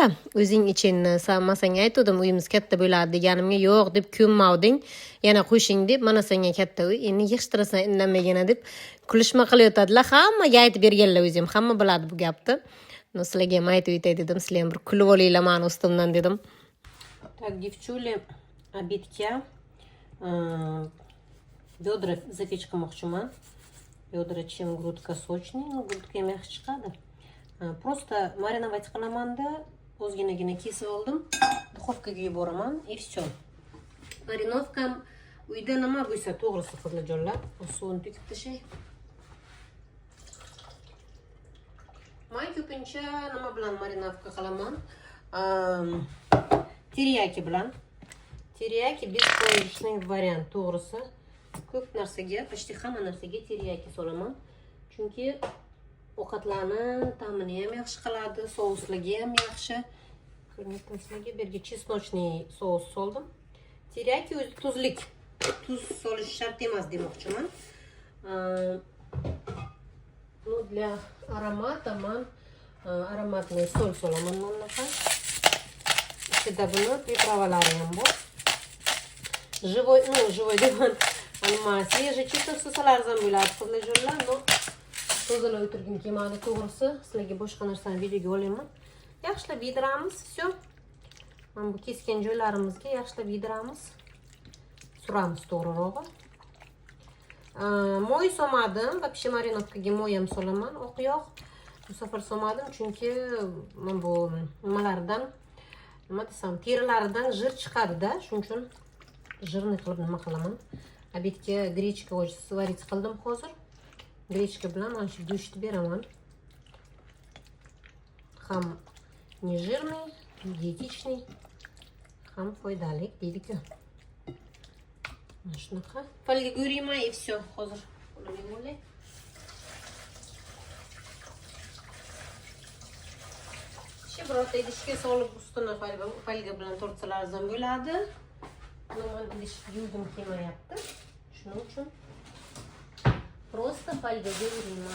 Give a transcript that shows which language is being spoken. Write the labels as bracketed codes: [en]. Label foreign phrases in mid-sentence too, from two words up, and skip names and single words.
[uz] O'zing ichinni, men senga aytdim, uyimiz katta bo'ladi deganimga, yo'q deb ko'nmavding, yana qo'shing deb, mana senga katta uy, endi yig'ishtirasan indamagina deb kulishma qilayotadilar. Hammaga aytib berganlar, o'zim hamma biladi bu gapni. No, sizlarga ham aytib o'tay dedim, sizlar ham bir kulib olinglar meni ustimdan dedim. [ru] Так, девчули, обедga бедра запечь qilmoqchiman. Бедра чем грудка сочнее, но грудка [uz] ham yaxshi chiqadi. Просто marinovать qilaman-da, ozginagina kesib oldim. Duxovkaga yuboraman [ru] и все. [uz] Marinovkam uyda nima bo'lsa, to'g'risi qizlarjonlar, suvini to'kib tashay. Men ko'pincha nima bilan marinovka qilaman? Teriyaki bilan. Teriyaki беспроигрышный variant, to'g'risi. Ko'p narsaga, почти hamma narsaga teriyaki solaman. Chunki ovqatlarni ta'mini ham yaxshi qiladi, souslarga ham yaxshi. Ko'ryapman sizlarga, bu yerga chesnochniy sous soldim. Teriyaki o'zi tuzlik. Tuz solish shart emas demoqchiman. [ru] Ну, для аромата man aromatный соль [uz] solaman bunaqa. [ru] Ichida buni pripravalari ham bor. [uz] Живой deman, nima, [ru] свежий чистый [uz] sosalar ham bo'ladi qizlarjonlar, no tozalab o'tirgim kelmadi to'g'risi. Sizlarga boshqa narsani videoga olaman. Yaxshilab yediramiz, все. Mana bu kesgan joylarimizga yaxshilab yediramiz. Suramiz to'g'rirog'i. Moy solmadim, вообще marinovkaga moy ham solaman, oq yog'. Bu safar solmadim chunki men bu nimalardan, nima desam, terilaridan jir chiqadi-da, shuning uchun jirni qilib nima qilaman. Obedga grechka сварить qildim hozir. Grechka bilan mana shu go'shtni beraman. [ru] Ham не жирный, диетичный, [uz] ham foydali deydi-ku. Mana shunaqa. Folga yurayman [ru] и все. [uz] Hozir qo'limga bo'lay. Birorta idishga solib ustini folga bilan tortsalar ham bo'ladi. Men idish yuvdim kelmayapti. Shuning uchun просто folgaga urayman.